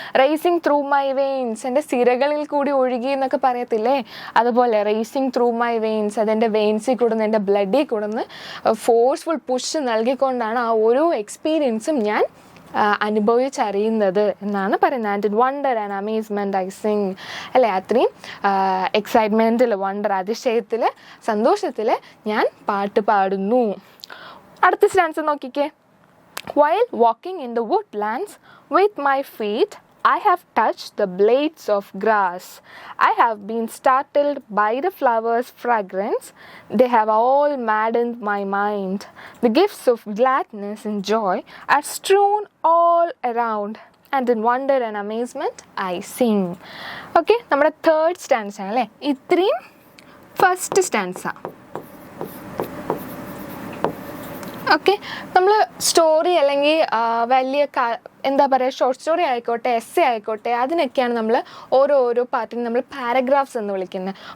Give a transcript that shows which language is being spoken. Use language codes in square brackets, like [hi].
[en] racing through my veins, [ml] എൻ്റെ സിരകളിൽ കൂടി ഒഴുകി എന്നൊക്കെ പറയത്തില്ലേ, അതുപോലെ റേസിങ് ത്രൂ മൈ വെയിൻസ്, അതെൻ്റെ വെയിൻസിൽ കൂടുന്ന് എൻ്റെ ബ്ലഡിൽ കൂടുന്ന് ഫോഴ്സ്ഫുൾ പുഷ് നൽകിക്കൊണ്ടാണ് ആ ഓരോ എക്സ്പീരിയൻസും ഞാൻ അനുഭവിച്ചറിയുന്നത് എന്നാണ് പറയുന്നത്. [en] and in wonder and amazement I sing [ml] അല്ലേ. അത്രയും എക്സൈറ്റ്മെൻറ്റിൽ, വണ്ടർ അതിശയത്തിൽ, സന്തോഷത്തിൽ ഞാൻ പാട്ട് പാടുന്നു. അടുത്ത സ്റ്റാൻസ് നോക്കിക്കേ. [en] While walking in the woodlands with my feet I have touched the blades of grass. I have been startled by the flowers' fragrance. They have all maddened my mind. The gifts of gladness and joy are strewn all around. And in wonder and amazement I sing. [ml] Okay, നമ്മുടെ third stance ആണ് അല്ലേ. ഇത്രയും first സ്റ്റാൻസാ. Okay, നമ്മൾ story അല്ലെങ്കിൽ വലിയ എന്താ പറയുക short story ആയിക്കോട്ടെ, എസ്സേ ആയിക്കോട്ടെ, അതിനൊക്കെയാണ് നമ്മൾ ഓരോ പാർട്ടിനെ നമ്മൾ പാരഗ്രാഫ്സ് എന്ന് വിളിക്കുന്നത്.